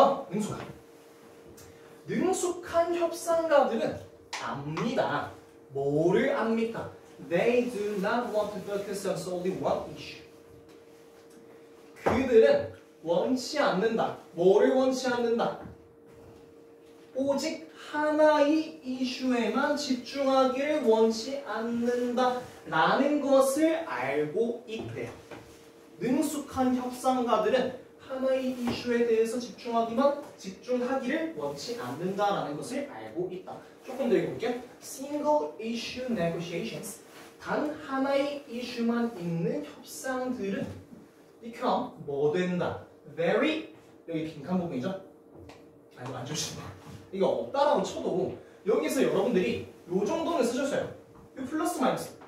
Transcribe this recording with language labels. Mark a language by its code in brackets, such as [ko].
[ko] 능숙한. 능숙한 협상가들은 압니다. 뭐를 압니까? [en] They do not want to focus on solely one issue. [ko] 그들은 원치 않는다. 뭐를 원치 않는다? 오직 하나의 이슈에만 집중하기를 원치 않는다 라는 것을 알고 있대요. 능숙한 협상가들은 하나의 이슈에 대해서 집중하기를 원치 않는다라는 것을 알고 있다. 조금 더 읽어볼게요. [en] Single issue negotiations. [ko] 단 하나의 이슈만 있는 협상들은 [en] become [ko] 뭐 된다? [en] Very [ko] 여기 빈칸 부분이죠? 이거 안 주시네. 이거 없다라고 쳐도 여기서 여러분들이 요 정도는 쓰셨어요. 이 플러스 마이너스.